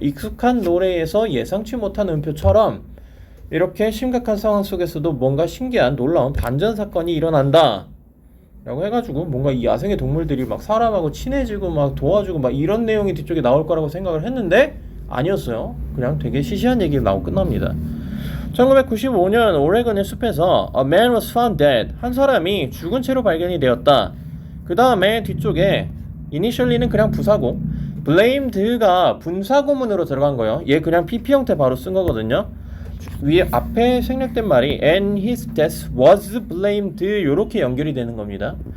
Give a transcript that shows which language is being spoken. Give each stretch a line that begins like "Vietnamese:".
Korean: 익숙한 노래에서 예상치 못한 음표처럼 이렇게 심각한 상황 속에서도 뭔가 신기한 놀라운 반전 사건이 일어난다 라고 해가지고 뭔가 이 야생의 동물들이 막 사람하고 친해지고 막 도와주고 막 이런 내용이 뒤쪽에 나올 거라고 생각을 했는데 아니었어요. 그냥 되게 시시한 얘기가 나오고 끝납니다. 1995년 오레곤의 숲에서
English: A man was found dead.
Korean: 한 사람이 죽은 채로 발견이 되었다. 그 다음에 뒤쪽에 initially는 그냥 부사고 blamed가 분사구문으로 들어간 거예요. 얘 그냥 PP 형태 바로 쓴 거거든요. 위에 앞에 생략된 말이
English: and his death was blamed
Korean: 요렇게 연결이 되는 겁니다.